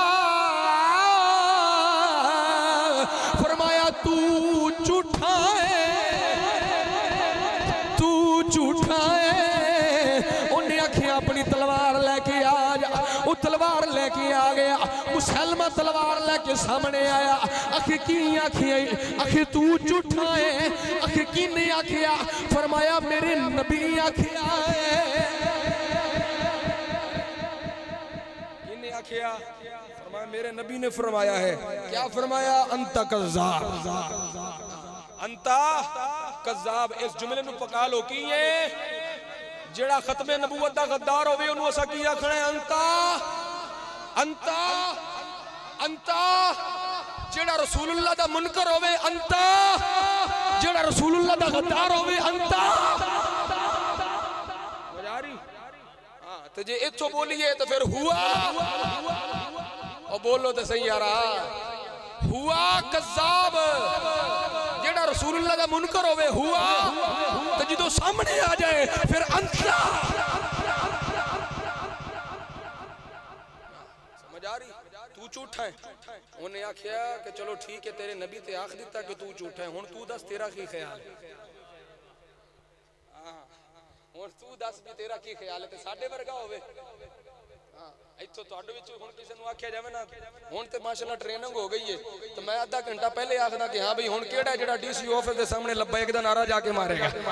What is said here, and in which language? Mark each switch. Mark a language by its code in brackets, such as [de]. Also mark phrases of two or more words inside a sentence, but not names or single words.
[pa] فرمایا تو جھوٹا ہے اونہاں آکھیا اپنی تلوار لے کے آ جا او تلوار لے کے آ گیا مسلمان تلوار لے کے سامنے آیا آکھر کی آکھیا آکھر تو جھوٹا ہے آکھر کی نہیں آکھیا فرمایا میرے نبی آکھیا ہے فرمایا میرے نبی نے فرمایا ہے کیا فرمایا [ar] أنت كذاب أنت كذاب [pa] اس جملے نوں پکا لو کی ہے جیہڑا ختم نبوت دا غدار ہووے اونوں اساں کی آکھنا ہے انتا انتا انتا جیہڑا رسول اللہ دا منکر ہووے انتا جیہڑا رسول اللہ دا غدار ہووے انتا تے جے ایتھوں بولیے تے فیر ہوا اور بولو تے صحیح یار [ar] هو كذاب [pa] جیہڑا رسول اللہ دا منکر ہووے ہوا تے جو سامنے آ جائے فیر انتا سمجھ آ رہی تو جھوٹا ہے اونہاں آکھیا کہ چلو ٹھیک ہے تیرے نبی تے آکھ دتا کہ تو جھوٹا ہے ہن تو دس تیرا کی خیال ہے تو دس وی تیرا کی خیال ہے ساڈے ورگا ہووے ایتھوں تہاڈے وچ ہن کسے نوں آکھیا جاوے نا ہن تے ماشاءاللہ ٹریننگ ہو گئی ہے تے میں ادھا گھنٹہ پہلے آکھدا کہ ہاں بھائی ہن کیہڑا جیہڑا [en] DC office [pa] دے سامنے لبیک دا نعرہ جا کے مارے گا